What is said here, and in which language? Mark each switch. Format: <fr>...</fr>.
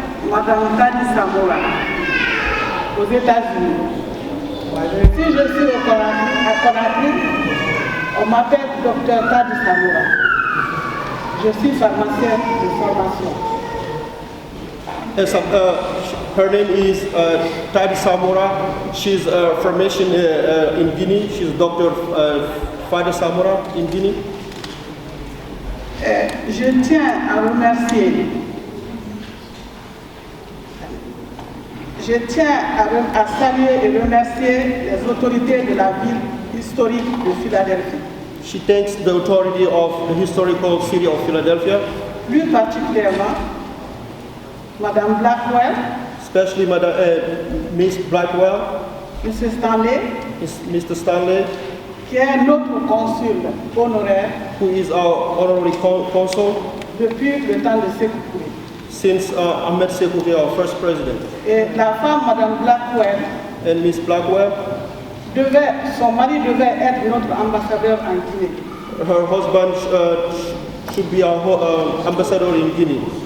<fr>Madame Tady Samoura, aux États-Unis. Si je suis à Conakry, on m'appelle Dr Tady Samoura. Je suis pharmacienne de formation.</fr> <en>Yes, her name is Tady Samoura. She's a pharmacist in Guinea. She's Dr. Tady Samoura in Guinea.</en> <fr>Je tiens à remercier. Je tiens à saluer et remercier les autorités de la ville historique de Philadelphie.</fr> <en>She thanks the authority of the historical city of Philadelphia.</en> <fr>Plus particulièrement, Madame Blackwell,</fr> <en>especially Miss Blackwell, Mr. Stanley, Mr. Stanley,</en> <fr>qui est notre consul honoraire,</fr> <en>who is our honorary consul</en> <fr>depuis le temps de Sékou Touré.</fr> <en>Since Ahmed Sékou Touré, our first president.</en> <fr>Et la femme, Madame Blackwell,</fr> <en>and Miss Blackwell,</en> <fr>son mari devait être notre ambassadeur en Guinée.</fr> <en>Her husband should be our ambassador in Guinea.</en>